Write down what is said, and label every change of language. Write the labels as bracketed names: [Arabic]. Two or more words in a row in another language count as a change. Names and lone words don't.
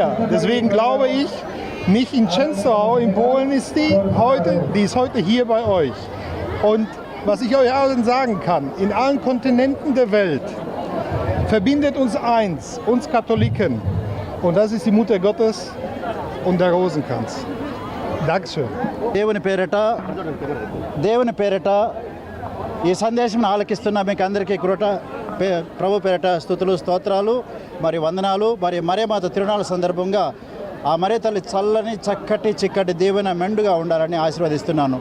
[German] Deswegen glaube ich, nicht in Częstochow in Polen ist die ist heute hier bei euch. Und was ich euch allen sagen kann, in allen Kontinenten der Welt verbindet uns eins, uns Katholiken. Und das ist die Mutter Gottes und der Rosenkranz. Dankeschön. [Telugu] దేవుని పేరిట ఈ సందేశం ఆలకిస్తున్న మీకు అందరికీ ప్రభు పేరిట స్తుతులు స్తోత్రాలు మరి వందనాలు. మరి మరియమాత తిరునాళ్ళ సందర్భంగా ఆ మరే తల్లి చల్లని చక్కటి చిక్కటి దీవెన మెండుగా ఉండాలని ఆశీర్వదిస్తున్నాను.